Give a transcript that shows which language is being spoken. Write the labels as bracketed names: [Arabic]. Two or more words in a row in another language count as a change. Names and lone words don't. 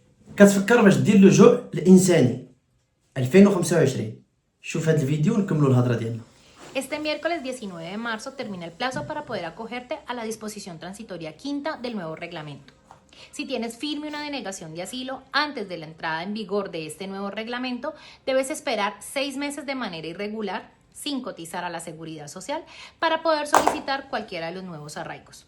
[Arabic] كتفكر باش دير اللجوء الانساني 2025. شوف هذا الفيديو ونكملوا الهضره ديالنا. [Spanish] Este miércoles 19 de marzo termina el plazo para poder acogerte a la disposición transitoria quinta del nuevo reglamento. Si tienes firme una denegación de asilo antes de la entrada en vigor de este nuevo reglamento, debes esperar 6 meses de manera irregular, sin cotizar a la seguridad social, para poder solicitar cualquiera de los nuevos arraigos.